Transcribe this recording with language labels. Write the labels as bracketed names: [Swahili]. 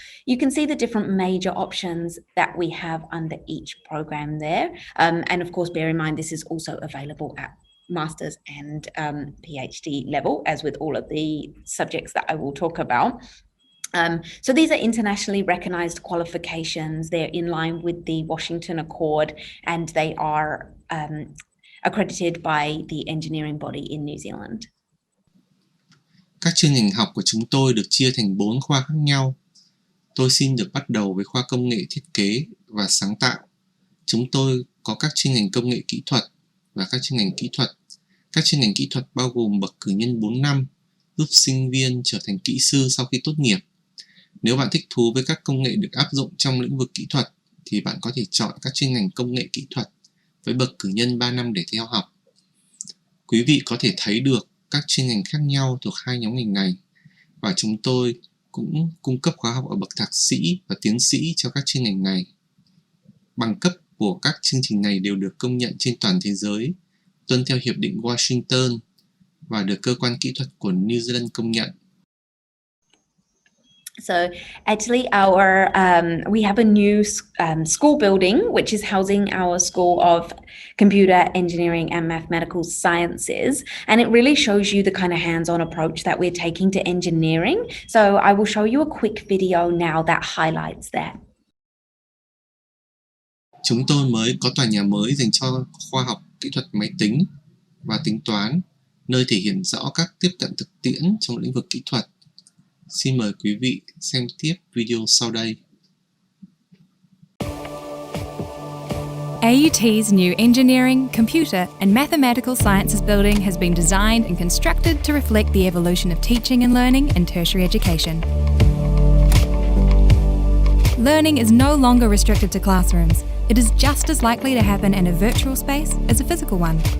[English] You can see the different major options that we have under each program there, and of course bear in mind this is also available at master's and PhD level, as with all of the subjects that I will talk about. So these are internationally recognized qualifications. They're in line with the Washington Accord, and they are accredited by the engineering body in New Zealand. [Vietnamese] Các chuyên ngành học của chúng tôi được chia thành 4 khoa khác nhau. Tôi xin được bắt đầu với khoa công nghệ thiết kế và sáng tạo. Chúng tôi có các chuyên ngành công nghệ kỹ thuật và các chuyên ngành kỹ thuật. Các chuyên ngành kỹ thuật bao gồm bậc cử nhân 4 năm, giúp sinh viên trở thành kỹ sư sau khi tốt nghiệp. Nếu bạn thích thú với các công nghệ được áp dụng trong lĩnh vực kỹ thuật, thì bạn có thể chọn các chuyên ngành công nghệ kỹ thuật với bậc cử nhân 3 năm để theo học. Quý vị có thể thấy được các chuyên ngành khác nhau thuộc 2 nhóm ngành này, và chúng tôi cũng cung cấp khóa học ở bậc thạc sĩ và tiến sĩ cho các chuyên ngành này. Bằng cấp của các chương trình này đều được công nhận trên toàn thế giới, tuân theo Hiệp định Washington và được cơ quan kỹ thuật của New Zealand công nhận. [English] So actually we have a new school building which is housing our School of Computer Engineering and Mathematical Sciences, and it really shows you the kind of hands-on approach that we're taking to engineering. So I will show you a quick video now that highlights that. [Vietnamese] Chúng tôi mới có tòa nhà mới dành cho khoa học kỹ thuật máy tính và tính toán, nơi thể hiện rõ các tiếp cận thực tiễn trong lĩnh vực kỹ thuật. Xin mời quý vị xem tiếp video sau đây. [English] AUT's new Engineering, Computer and Mathematical Sciences building has been designed and constructed to reflect the evolution of teaching and learning in tertiary education. Learning is no longer restricted to classrooms. It is just as likely to happen in a virtual space as a physical one.